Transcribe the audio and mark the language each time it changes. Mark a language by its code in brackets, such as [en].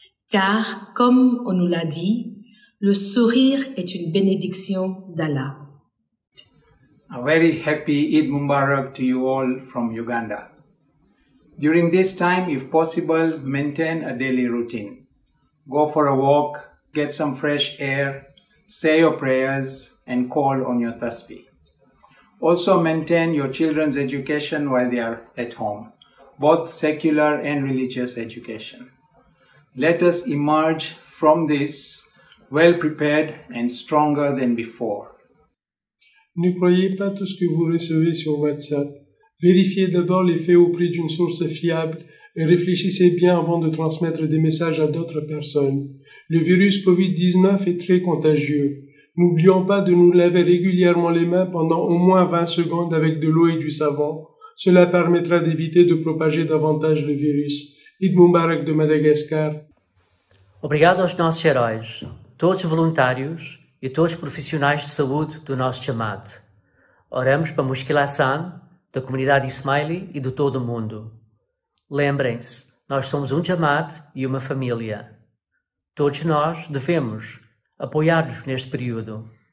[fr] Car, comme on nous l'a dit, le sourire est une bénédiction d'Allah. [en] A very happy Eid Mubarak to you all from Uganda. During this time, if possible, maintain a daily routine. Go for a walk, get some fresh air, say your prayers, and call on your tasbih. Also maintain your children's education while they are at home, both secular and religious education. Let us emerge from this well prepared and stronger than before. [fr] Ne croyez pas tout ce que vous recevez sur WhatsApp. Vérifiez d'abord les faits auprès d'une source fiable et réfléchissez bien avant de transmettre des messages à d'autres personnes. Le virus Covid-19 est très contagieux. N'oublions pas de nous laver régulièrement les mains pendant au moins 20 secondes avec de l'eau et du savon. Cela permettra d'éviter de propager davantage le virus. Eid Mubarak de Madagascar. [pt] Obrigado aos nossos heróis, todos os voluntários e todos os profissionais de saúde do nosso Jamaat. Oramos para Mushkil Hassan, da comunidade Ismaili e de todo o mundo. Lembrem-se, nós somos um Jamaat e uma família. Todos nós devemos apoiar-nos neste período.